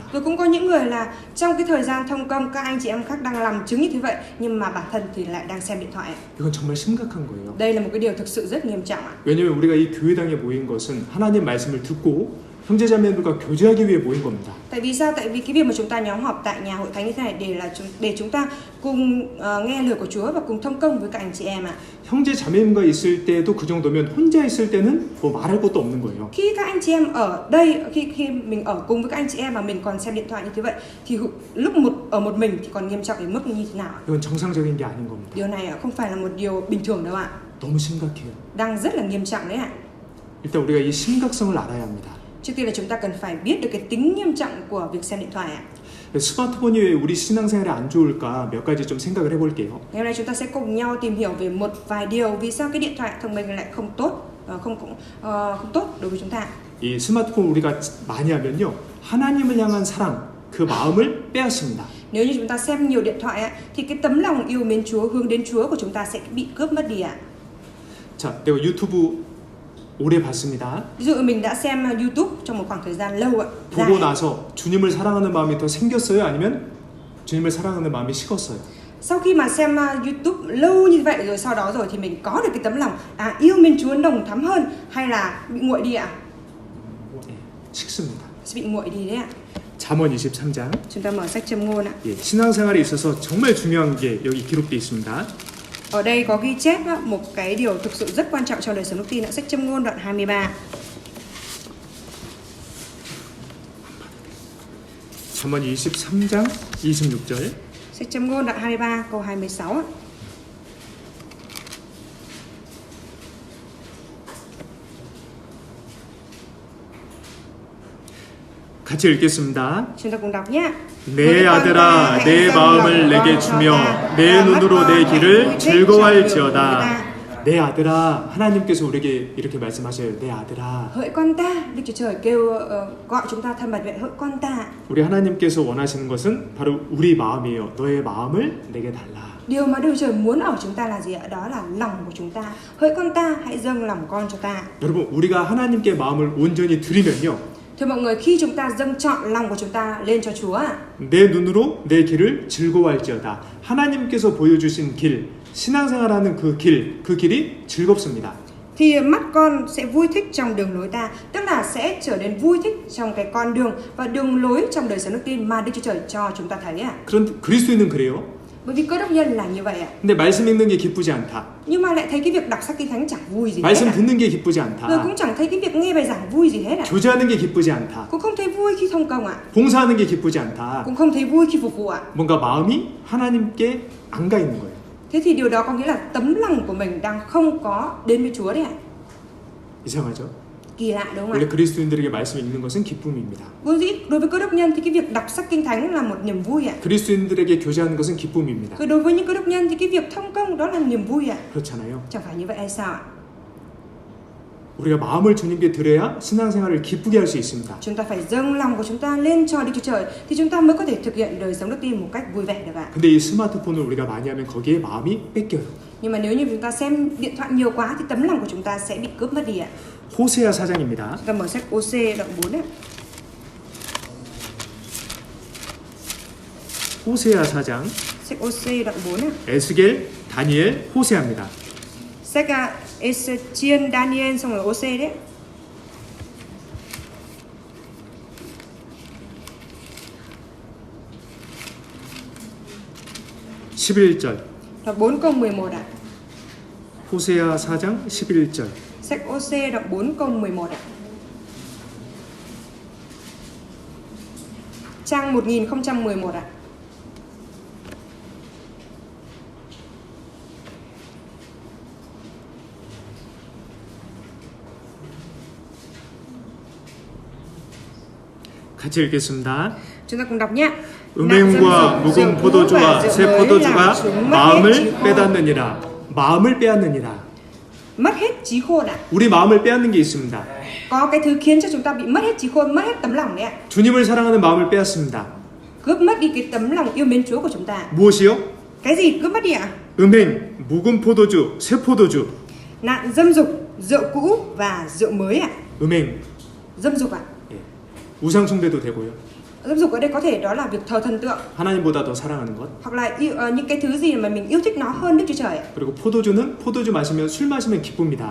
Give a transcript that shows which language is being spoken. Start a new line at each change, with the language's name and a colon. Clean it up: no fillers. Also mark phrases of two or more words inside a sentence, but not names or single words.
Vietnamese: Rồi cũng có những người là trong cái thời gian thông công các anh chị em khác đang làm chứng như thế vậy nhưng mà bản thân thì lại đang xem điện thoại.
Korean: 이건 정말 심각한 거예요.
Vietnamese: Đây là một cái điều thực sự rất nghiêm trọng ạ.
Korean: 왜냐하면 우리가 이 교회당에 모인 것은 하나님 말씀을 듣고 형제자매들과 교제하기 위해 모인 겁니다.
Vietnamese: Tại vì sao? Tại vì cái việc mà chúng ta nhóm họp tại nhà hội thánh như thế này để chúng ta cùng nghe lời của Chúa và cùng thông công với các anh chị em ạ.
Korean: 형제 자매님과 있을 때도 그 정도면 혼자 있을 때는 뭐 말할 것도 없는 거예요.
Vietnamese: Khi các anh chị em ở đây, khi mình ở cùng với các anh chị em mà mình còn xem điện thoại như thế vậy thì lúc ở một mình thì còn nghiêm trọng đến mức như thế nào ạ?
Korean: 이건 정상적인 게 아닌 겁니다.
Vietnamese: Điều này không phải là một điều bình thường đâu ạ.
Korean: 너무 심각해요.
Vietnamese: Đang rất là nghiêm trọng đấy ạ.
Korean: 일단 우리가 이 심각성을 알아야 합니다.
Vietnamese: Trước tiên là chúng ta cần phải biết được cái tính nghiêm trọng của việc xem điện thoại ạ.
Korean: 스마트폰이 왜 우리 신앙생활에 안 좋을까 몇 가지 좀 생각을 해볼게요.
Vietnamese: Ngày hôm nay chúng ta sẽ cùng nhau tìm hiểu về một vài điều vì sao cái điện thoại thông minh lại không tốt, không tốt đối với chúng ta.
Korean: 이 스마트폰 우리가 많이 하면요, 하나님을 향한 사랑, 그 마음을 빼앗습니다.
Vietnamese: Nếu như chúng ta xem nhiều điện thoại thì cái tấm lòng yêu mến Chúa, hướng đến Chúa của chúng ta sẽ bị cướp mất đi ạ.
Korean: 자, 내가 유튜브 오래 봤습니다.
Vietnamese: Ví dụ mình đã xem YouTube trong một khoảng thời gian lâu ạ.
Korean: 보고 나서 주님을 사랑하는 마음이 더 생겼어요? 아니면 주님을 사랑하는 마음이 식었어요?
Vietnamese: Sau khi mà xem YouTube lâu như vậy rồi sau đó rồi thì mình có được cái tấm lòng yêu mến Chúa nồng thắm hơn hay là bị nguội đi ạ?
Korean: 네, 식습니다.
Vietnamese: Sẽ bị nguội đi đấy ạ.
Korean: 잠언 23장.
Vietnamese: Chúng ta mở sách Châm Ngôn ạ.
Korean: 예, 신앙생활에 있어서 정말 중요한 게 여기 기록되어 있습니다.
Vietnamese: Ở đây có ghi chép một cái điều thực sự rất quan trọng trong đời sống đức tin, sách Châm Ngôn đoạn 23.
Korean: 잠언 23장 26절.
Vietnamese: Sách Châm Ngôn đoạn 23 câu 26.
Korean: 같이 읽겠습니다.
Vietnamese: Chúng ta cùng đọc nhé.
Korean: 내 아들아 내 마음을 내게 주며 내 눈으로 내 길을 즐거워할지어다. 내 아들아, 하나님께서 우리에게 이렇게 말씀하셔요. 내 아들아.
Vietnamese: Hỡi con ta, Đức Chúa Trời kêu gọi chúng ta thân mật vậy, hỡi con ta.
Korean: 우리 하나님께서 원하시는 것은 바로 우리 마음이에요. 너의 마음을 내게 달라.
Vietnamese: Điều mà Đức Chúa Trời muốn ở chúng ta là gì ạ? Đó là lòng của chúng ta. Hỡi con ta, hãy dâng lòng con cho ta.
Korean: 여러분, 우리가 하나님께 마음을 온전히 드리면요,
Vietnamese: Thưa mọi người, khi chúng ta dâng trọn lòng của chúng ta lên cho Chúa,
Korean: 내 눈으로 내 길을 즐거워할지어다. 하나님께서 보여주신 길, 신앙생활하는 그 길이 즐겁습니다.
Vietnamese: thì mắt con sẽ vui thích trong đường lối ta, tức là sẽ trở nên vui thích trong cái con đường và đường lối trong đời sống đức tin mà Đức Chúa Trời cho chúng ta thấy ạ.
Korean: 그런 그리스도인은 그래요.
Vietnamese: Bởi vì cơ đốc nhân là như vậy ạ.
Korean: 근데 말씀 읽는 게 기쁘지 않다.
Vietnamese: Nhưng mà lại thấy cái việc đọc sách kinh thánh chẳng vui gì hết
Korean: 말씀
Vietnamese: ạ.
Korean: 듣는 게 기쁘지
Vietnamese: Rồi
Korean: 않다.
Vietnamese: cũng chẳng thấy cái việc nghe bài giảng vui gì hết ạ.
Korean: 교제하는 게 기쁘지 않다.
Vietnamese: Cũng không thấy vui khi thông công ạ.
Korean: 봉사하는 게 기쁘지 않다.
Vietnamese: Cũng không thấy vui khi phục vụ ạ.
Korean: 뭔가 마음이 하나님께 안 가 있는 거예요.
Vietnamese: Thế thì điều đó có nghĩa là tấm lòng của mình đang không có đến với Chúa đấy ạ.
Korean: 이상하죠?
Vietnamese: Kỳ lạ đúng không
Korean: 원래
Vietnamese: ạ?
Korean: 그리스도인들에게 말씀 읽는 것은 기쁨입니다.
Vietnamese: Vốn dĩ đối với cơ đốc nhân thì cái việc đọc sách kinh thánh là một niềm vui ạ.
Korean: 그리스도인들에게 교제하는 것은 기쁨입니다.
Vietnamese: Rồi đối với những cơ đốc nhân thì cái việc thông công đó là niềm vui ạ.
Korean: 그렇잖아요.
Vietnamese: Chẳng phải như vậy hay sao ạ?
Korean: 우리가 마음을 주님께 드려야 신앙생활을 기쁘게 할 수 있습니다.
Vietnamese: Chúng ta phải dâng lòng của chúng ta lên cho Đức Chúa Trời thì chúng ta mới có thể thực hiện đời sống đức tin một cách vui vẻ được ạ.
Korean: 근데 이 스마트폰을 우리가 많이 하면 거기에 마음이 뺏겨요.
Vietnamese: Nhưng mà nếu như chúng ta xem điện thoại nhiều quá thì tấm lòng của chúng ta sẽ bị cướp mất đi ạ.
Korean: 호세아 4장입니다.
Vietnamese: Chúng ta mở sách OC đoạn 4 ạ.
Korean: 호세아 4장,
Vietnamese: Sách OC đoạn 4 ạ.
Korean: 에스겔, 다니엘, 호세아입니다.
Vietnamese: Sách Ê-chiên, Daniel xong rồi OC đấy.
Korean: (11절)
Vietnamese: Đoạn 4 câu 11 ạ.
Korean: 호세아 4장 11절.
Vietnamese: Sách OC đoạn 4 câu 11 ạ. Trang 1011 ạ.
Korean: 같이 읽겠습니다.
Vietnamese: Chúng ta cùng đọc nhé.
Korean: 음행과 묵은 포도주와 새 포도주가 마음을 빼앗느니라. 마음을 빼앗느니라.
Vietnamese: Mất hết trí khôn ạ.
Korean: 우리 마음을 빼앗는 게 있습니다.
Vietnamese: Có cái thứ khiến cho chúng ta bị mất hết trí khôn, mất hết tấm lòng đấy ạ.
Korean: 주님을 사랑하는 마음을 빼앗습니다.
Vietnamese: Cướp mất đi cái tấm lòng yêu mến Chúa của chúng ta.
Korean: 무엇이요?
Vietnamese: Cái gì cướp mất đi ạ?
Korean: 음행, 묵은 포도주, 새 포도주.
Vietnamese: Nạn dâm dục, rượu cũ và rượu mới ạ.
Korean: 음행,
Vietnamese: Dâm dục ạ.
Korean: 예. 우상 숭배도 되고요.
Vietnamese: Dâm dục ở đây có thể đó là việc thờ thần tượng
Korean: 하나님보다 더 사랑하는 것.
Vietnamese: hoặc là những cái thứ gì mà mình yêu thích nó hơn Đức Chúa Trời ạ.
Korean: 그리고 포도주는 포도주 마시면 술 마시면 기쁩니다.